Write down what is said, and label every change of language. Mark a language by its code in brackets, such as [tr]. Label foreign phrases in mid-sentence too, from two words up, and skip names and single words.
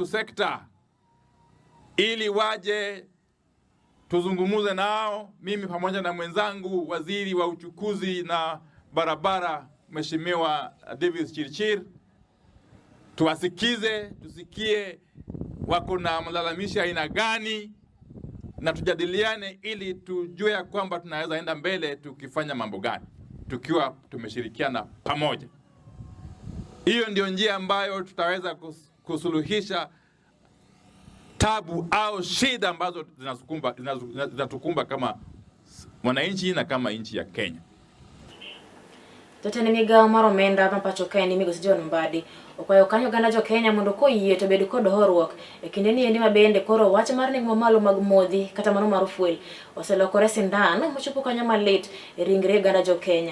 [sw] sekta ili waje tuzungumuze nao, mimi pamoja na mwenzangu waziri wa uchukuzi na barabara Mheshimiwa Davis Chirchir, tuwasikize, tusikie wako na malalamishi aina gani na tujadiliane ili tujue ya kwamba tunaweza enda mbele tukifanya mambo gani tukiwa tumeshirikiana pamoja. Hiyo ndio njia ambayo tutaweza kusuluhisha tabu au shida ambazo zinatukumba kama wananchi na kama nchi ya Kenya. [luo] Jatend migawo mar omenda ma pacho kae ni migosi John Mbadi okwayo kanyo oganda jo-Kenya mondo koyie to bed kod horuok e kinde ni endi mabende koro wach mar nengo mamalo mag modhi kata mano mar fuel oselokore sindan mochopo kanyo malit e ringre oganda jo-Kenya.